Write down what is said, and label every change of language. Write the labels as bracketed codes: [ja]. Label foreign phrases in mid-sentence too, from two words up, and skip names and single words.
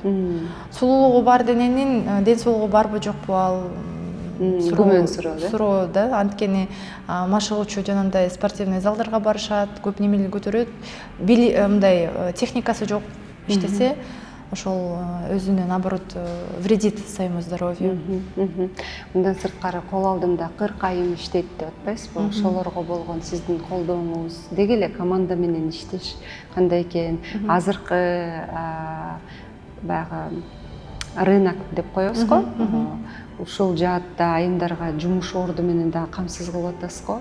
[ky] Сулуулугу бар дененин ден соолугу барбы жокпу, ал суроо да. Анткени машыгуучу жанагындай спортивный залдарга барышат, көп немени көтөрөт. Мындай техникасы жок иштесе, ошол өзүнө [ru] наоборот вредит своему здоровью. [ky] Мындан сырткары кол алдымда 40 айым иштейт деп атпайсызбы? Ошолорго болгон сиздин колдооңуз, деги эле команда менен иштеш кандай экен? Азыркы баягы рынок деп коебуз го. Ушул жаатта айымдарга жумуш орду менен да камсыз кылып атасыз го.